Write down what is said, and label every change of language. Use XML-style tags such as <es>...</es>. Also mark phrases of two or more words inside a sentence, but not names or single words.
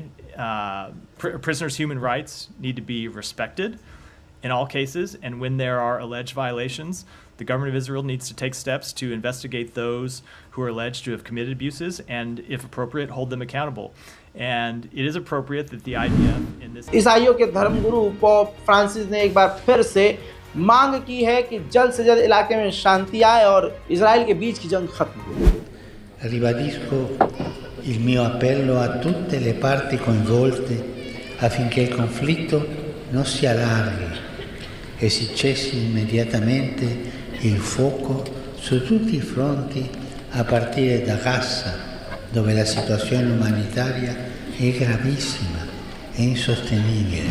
<en>Prisoners' human rights need to be respected in all cases, and when there are alleged violations, the government of Israel needs to take steps to investigate those who are alleged to have committed abuses and, if appropriate, hold them accountable. And it is appropriate that the IDF in this</en> <hi>ईसाइयों के धर्मगुरु पोप फ्रांसिस ने एक बार फिर से मांग की है कि जल्द से जल्द इलाके में शांति आए और इजराइल के बीच की जंग खत्म हो।</hi> <it>Ribadisco il mio appello a tutte le parti coinvolte affinché il conflitto non si allarghi e si cessi immediatamente il fuoco su tutti i fronti a partire da Gaza, dove la situazione umanitaria è gravissima e insostenibile.</it>